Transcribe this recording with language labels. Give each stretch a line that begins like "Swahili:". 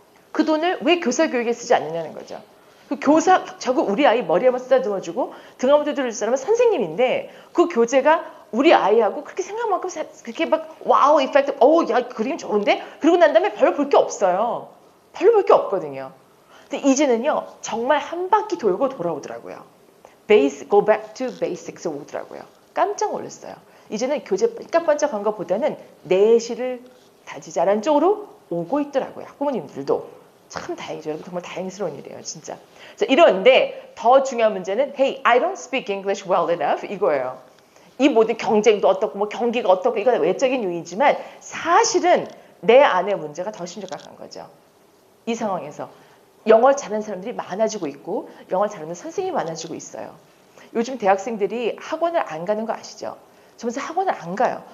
Korean: 그 돈을 왜 교사 교육에 쓰지 않느냐는 거죠. 그 교사 자꾸 우리 아이 머리에 한번 쓰다듬어주고 등 한번 두드릴 사람은 선생님인데 그 교재가 우리 아이하고 그렇게 생각만큼 그렇게 막 와우 이펙트 야 그림 좋은데 그러고 난 다음에 별로 볼 게 없어요. 별로 볼 게 없거든요. 근데 이제는요 정말 한 바퀴 돌고 돌아오더라고요.
English: go back to basics
Korean: 오더라고요. 깜짝 놀랐어요. 이제는 교재 반짝반짝한 것보다는 내실을 다지자라는 쪽으로 오고 있더라고요. 학부모님들도. 참 다행이죠. 여러분 정말 다행스러운 일이에요. 진짜. 자, 이런데 더 중요한 문제는
English: Hey, I don't speak English well enough
Korean: 이거예요. 이 모든 경쟁도 어떻고 뭐 경기가 어떻고 이건 외적인 요인이지만 사실은 내 안의 문제가 더 심각한 거죠. 이 상황에서 영어를 잘하는 사람들이 많아지고 있고 영어를 잘하는 선생님이 많아지고 있어요. 요즘 대학생들이 학원을 안 가는 거 아시죠? 저면서 학원을 안 가요.